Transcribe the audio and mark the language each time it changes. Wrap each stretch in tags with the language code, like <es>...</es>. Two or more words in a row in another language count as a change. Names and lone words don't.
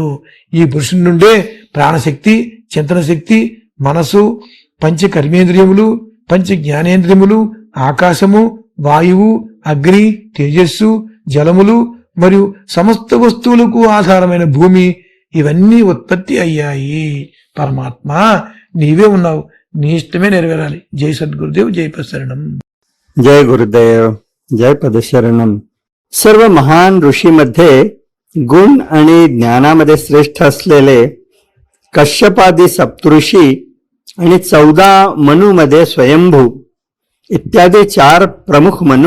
<te>ఈ పురుషుని నుండే ప్రాణశక్తి, చింతన శక్తి, మనసు, పంచ కర్మేంద్రియములు, పంచ జ్ఞానేంద్రియములు, ఆకాశము, వాయువు, అగ్ని, తేజస్సు, జలములు మరియు సమస్త వస్తువులకు ఆధారమైన భూమి ఇవన్నీ ఉత్పత్తి అయ్యాయి. పరమాత్మ నీవే ఉన్నావు, నీ ఇష్టమే నెరవేరాలి. జై సద్గురుదేవ్, జై పదశరణం.</te> <mr>जय गुरुदेव, जय पदशरणम. सर्व महान ऋषीमध्ये गुण आणि ज्ञानामध्ये श्रेष्ठ असलेले कश्यपादी सप्तऋषी आणि 14 मनुमध्ये स्वयंभू इत्यादी 4 प्रमुख मनु.</mr>